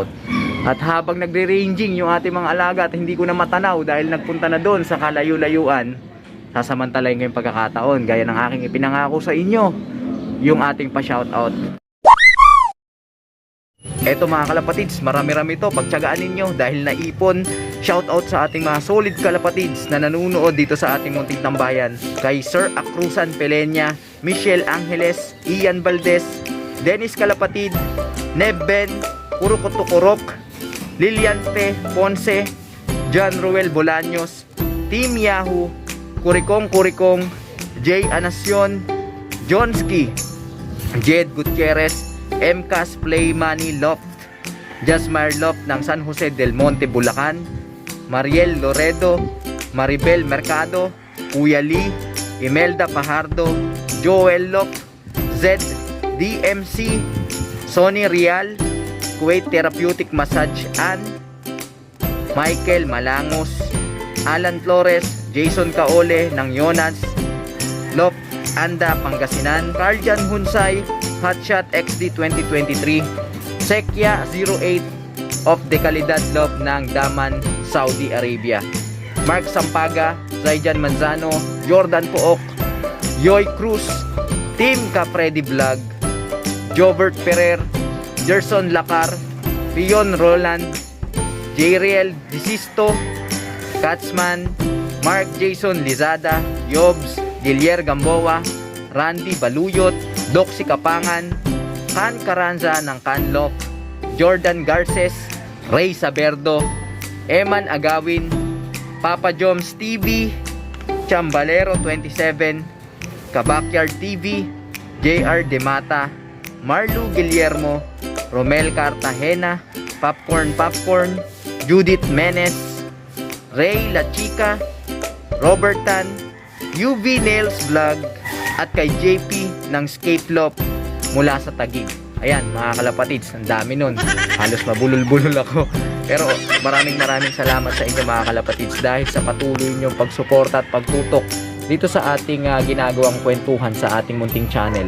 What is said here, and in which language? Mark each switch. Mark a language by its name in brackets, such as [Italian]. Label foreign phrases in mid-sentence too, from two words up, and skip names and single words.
[Filipino] At habang nagre-ranging yung ating mga alaga at hindi ko na matanaw dahil nagpunta na doon sa kalayo-layuan, sasamantalayin ko yung pagkakataon gaya ng aking ipinangako sa inyo, yung ating pa-shoutout. Eto mga kalapatids, marami-rami to, pagtsagaan ninyo dahil naipon. Shoutout sa ating mga solid kalapatids na nanunood dito sa ating munting tambayan. Kay Sir Acruzan Pelenya, Michelle Angeles, Ian Valdez, Dennis Kalapatid, Nebben, Kurukutukurok, Lilian P. Ponce, John Ruel Bolaños, Team Yahoo, Kurikong, Jay Anacion, Jonski, Jed Gutierrez, MCAS Play Money Loft, Jasmine Loft ng San Jose del Monte, Bulacan, Mariel Loredo, Maribel Mercado, Kuya Lee, Imelda Pajardo, Joel Loft, Zed DMC, Sonny Rial, Kuwait Therapeutic Massage Ann, Michael Malangos, Alan Flores, Jason Kaole ng Yonas Loft, Anda Pangasinan, Carljan Hunsay, Hotshot XD 2023, Sekya 08 of Decalidad Love ng Daman, Saudi Arabia, Mark Sampaga, Zayjan Manzano, Jordan Pook, Yoy Cruz, Team Capredi Vlog, Jobert Ferrer, Gerson Lacar, Pion Roland, Jeriel Disisto, Katzman, Mark Jason Lizada, Yobs, Gilier Gamboa, Randy Baluyot, Doxy Kapangan, Kan Caranza ng Canlock, Jordan Garces, Ray Saberdo, Eman Agawin, Papa Joms TV, Chambalero 27, Kabakyard TV, JR Demata, Marlu Guillermo, Romel Cartagena, Popcorn, Judith Menes, Ray La Chica, Robert Tan, UV Nails Vlog, at kay JP ng Skate Loft mula sa Taguig. Ayan mga kalapatids, ang dami nun. Halos mabulol-bulol ako. Pero maraming salamat sa inyo mga kalapatids dahil sa patuloy niyong pagsuporta at pagtutok dito sa ating ginagawang kwentuhan sa ating munting channel.